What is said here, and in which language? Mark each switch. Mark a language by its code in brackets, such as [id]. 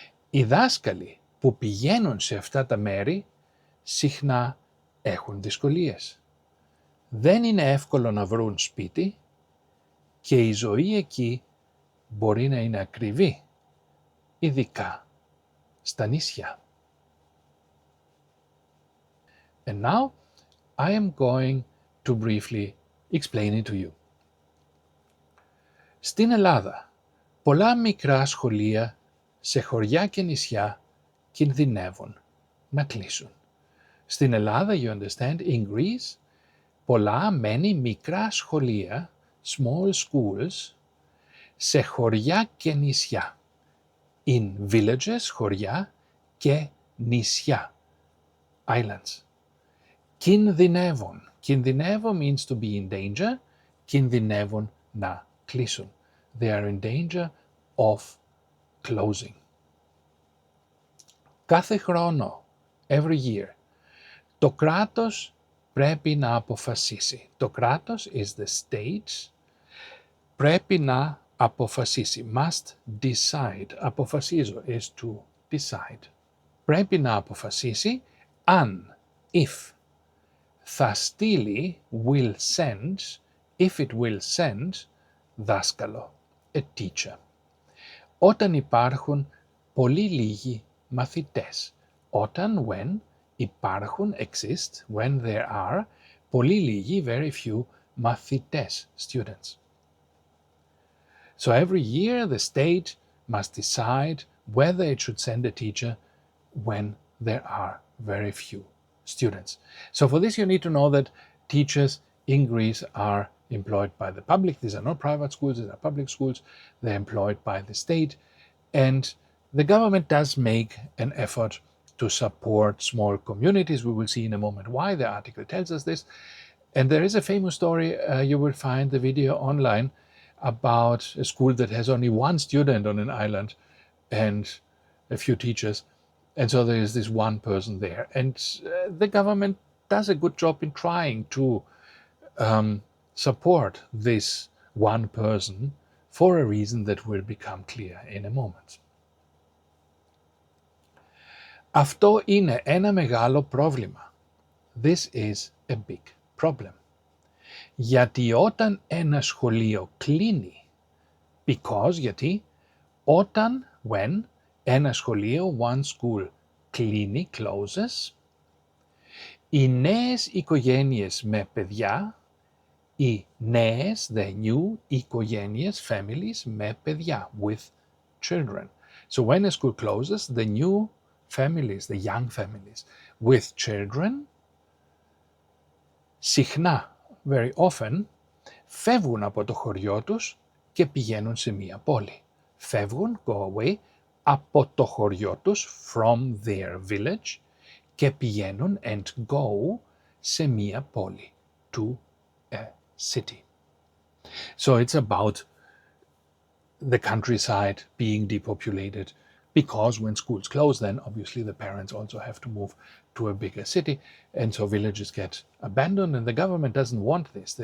[el] Οι δάσκαλοι που πηγαίνουν σε αυτά τα μέρη συχνά έχουν δυσκολίες. Δεν είναι εύκολο να βρουν σπίτι και η ζωή εκεί μπορεί να είναι ακριβή, ειδικά στα νησιά. [en] And now I am going to briefly explain it to you. [el] Στην Ελλάδα, πολλά μικρά σχολεία σε χωριά και νησιά κινδυνεύουν να κλείσουν. Στην Ελλάδα, [en] you understand, in Greece, [el] πολλά μικρά σχολεία, [en] small schools, [el] σε χωριά και νησιά. [en] In villages, [el] χωριά, και νησιά, [en] islands. [el] Κινδυνεύουν. Κινδυνεύουν [en] means to be in danger. [el] Κινδυνεύουν να κλείσουν. [en] They are in danger of closing. [el] Κάθε χρόνο, [en] every year, [el] το κράτος πρέπει να αποφασίσει. Το κράτος [en] is the state. [el] Πρέπει να αποφασίσει. [en] Must decide. [el] Αποφασίζω [en] is to decide. [el] Πρέπει να αποφασίσει αν, [en] if, [el] θα στείλει, [en] will send, if it will send, [el] δάσκαλο, [en] a teacher. [el] Όταν υπάρχουν πολύ λίγοι μαθητές. Όταν, [en] when, [el] υπάρχουν, [en] exist, when there are, [el] πολύ λίγοι, [en] very few, [el] μαθητές, [en] students. So every year the state must decide whether it should send a teacher when there are very few students. So for this you need to know that teachers in Greece are employed by the public. These are not private schools, these are public schools. They're employed by the state. And the government does make an effort to support small communities. We will see in a moment why. The article tells us this. And there is a famous story, you will find the video online, about a school that has only one student on an island and a few teachers. And so there is this one person there. And the government does a good job in trying to support this one person for a reason that will become clear in a moment. [el] Αυτό είναι ένα μεγάλο πρόβλημα. [en] This is a big problem. [el] Γιατί όταν ένα σχολείο κλείνει, [en] because, [el] γιατί, όταν, [en] when, [el] ένα σχολείο, [en] one school, [el] κλείνει, [en] closes, [el] οι νέες οικογένειες με παιδιά, οι νέες, [en] the new, [el] οικογένειες, [en] families, [el] με παιδιά, [en] with children. So when a school closes, the new families, the young families with children, [el] συχνά, [en] very often, [el] φεύγουν από το χωριό τους και πηγαίνουν σε μία πόλη. Φεύγουν, [en] go away, [el] από το χωριό τους, [en] from their village, [el] και πηγαίνουν, [en] and go, [el] σε μία πόλη, [en] to a city. So it's about the countryside being depopulated, because when schools close, then obviously the parents also have to move to a bigger city, and so villages get abandoned, and the government doesn't want this.